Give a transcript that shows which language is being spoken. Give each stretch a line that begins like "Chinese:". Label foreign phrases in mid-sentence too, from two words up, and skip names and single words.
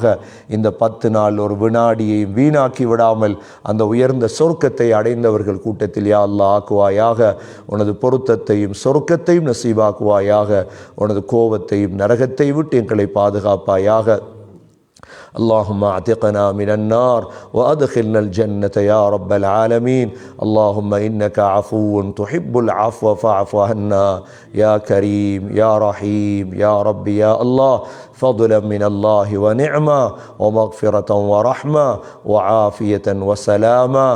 Tamil: இந்த 10 நாள் ஒரு வினாடியையும் வீணாக்கி விடாமல் அந்த உயர்ந்த சொர்க்கத்தை அடைந்தவர்கள் கூட்டத்தில்
Arabic: يا الله
Tamil: ஆக்குவாயாக. உனது பொருத்தத்தையும் சொர்க்கத்தையும் நசீபாக்குவாயாக. உனது கோபத்தையும் நரகத்தை விட்டு எங்களை பாதுகாப்பாயாக.
Arabic: اللهم اعتقنا من النار وأدخلنا الجنة يا رب العالمين. اللهم إنك عفو تحب العفو فاعف عنا يا كريم يا رحيم يا رب يا الله. فضلا من الله ونعمة ومغفرة ورحمة وعافية وسلاما.